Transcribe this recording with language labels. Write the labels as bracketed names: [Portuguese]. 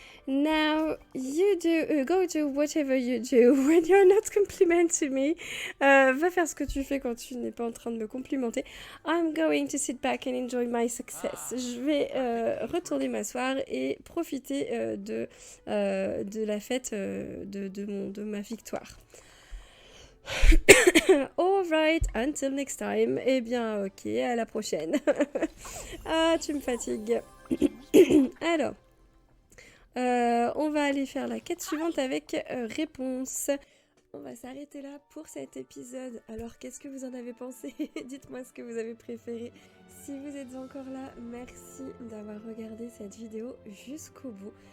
[English] Now, you go do whatever you do when you're not complimenting me. [French] Va faire ce que tu fais quand tu n'es pas en train de me complimenter. [English] I'm going to sit back and enjoy my success. [French] Je vais retourner m'asseoir et profiter de la fête de ma victoire. [English] Alright, until next time. [French] Eh bien, ok, à la prochaine. Ah, tu me fatigues. Alors, on va aller faire la quête suivante avec réponse. On va s'arrêter là pour cet épisode. Alors, qu'est-ce que vous en avez pensé? Dites-moi ce que vous avez préféré. Si vous êtes encore là, merci d'avoir regardé cette vidéo jusqu'au bout.